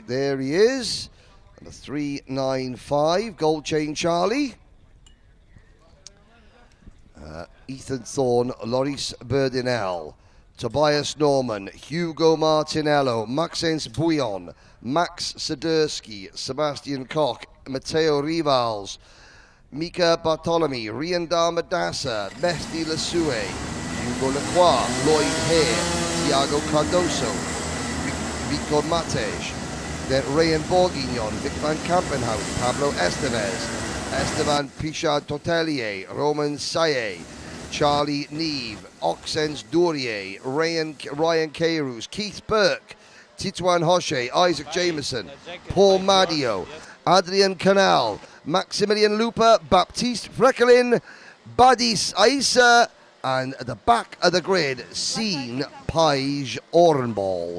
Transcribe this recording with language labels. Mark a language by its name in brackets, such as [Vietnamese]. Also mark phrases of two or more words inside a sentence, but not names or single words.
[English] There he is, number 395, Gold Chain Charlie. Ethan Thorne, Loris Berdinel, Tobias Norman, Hugo Martinello, Maxence Bouillon, Max Sidursky, Sebastian Koch, Matteo Rivals, Mika Bartolome, Rian Darmadasa, Mehdi Lasue, Hugo Lacroix, Lloyd Hare, Thiago Cardoso, Victor Matej, then Rayan Bourguignon, Vic van Kampenhout, Pablo Estevez, Esteban Pichard Totelier, Roman Saye, Charlie Neve, Oxens Dourier, Ryan Cairus, Keith Burke, Titouan Hoche, Isaac Jameson, Paul Madio, Adrian Canal, Maximilian Lupa, Baptiste Frekelin, Badis Aissa, and at the back of the grid, Seen Page Orenball.